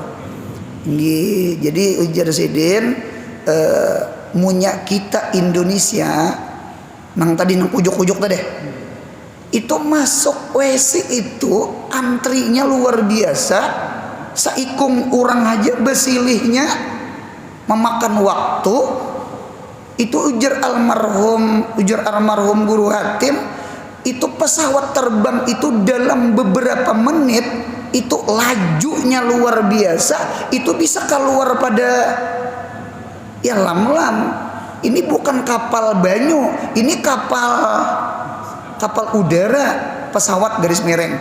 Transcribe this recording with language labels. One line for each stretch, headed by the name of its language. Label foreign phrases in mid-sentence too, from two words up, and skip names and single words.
Banjar: Jadi ujar sidin munya kita Indonesia nang tadi nang kujuk tadi itu masuk WC itu antrinya luar biasa, saikung orang aja besilihnya memakan waktu. Itu ujar almarhum guru Hatim,
Indonesian: itu pesawat terbang itu dalam beberapa menit itu lajunya luar biasa, itu bisa keluar pada ya lam.
Banjar: Ini bukan kapal banyu, ini kapal udara, pesawat garis miring.